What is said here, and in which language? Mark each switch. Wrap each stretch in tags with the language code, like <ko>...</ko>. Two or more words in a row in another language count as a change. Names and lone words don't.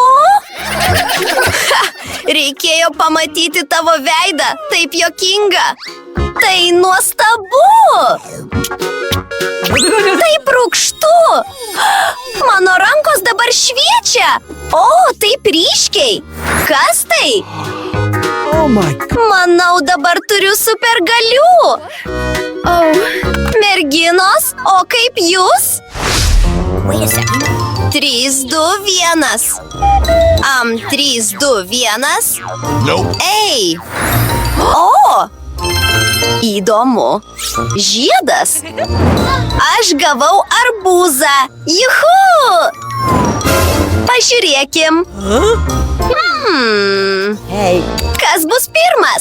<lt>Reikėjo pamatyti tavo veidą, taip juokinga. Tai nuostabu. Taip rūgštu. Mano rankos dabar šviečia. O, taip ryškiai. Kas tai?</lt> <en>Oh my God.</en> <lt>Manau, dabar turiu supergalių. Merginos, o kaip jūs?</lt> <en>Wait a second. 3, 2, 1. 3, 2, 1. Nope.</en> <lt>Ei! O! Įdomu. Žiedas. Aš gavau arbūzą. Juhu! Pažiūrėkim. Kas bus pirmas?</lt>